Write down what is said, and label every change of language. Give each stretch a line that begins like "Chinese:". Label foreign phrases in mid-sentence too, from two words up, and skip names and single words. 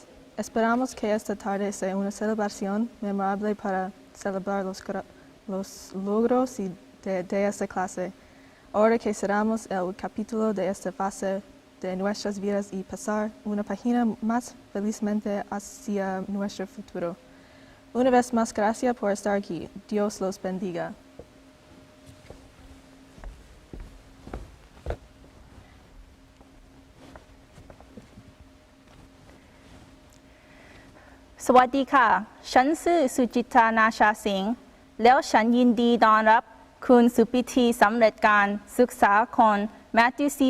Spanish: Esperamos que esta tarde sea una celebración memorable para celebrar los logros de esta clase. Ahora que cerramos el capítulo de esta fase de nuestras vidas y pasar una página más felizmente hacia nuestro futuro. Una vez más, gracias por estar aquí. Dios los bendiga.
Thai: สวัสดีค่ะ ฉันชื่อสุจิตรานาชาสิงห์ แล้วฉันยินดีต้อนรับคุณสู่พิธีสำเร็จการศึกษาของ Matthew C.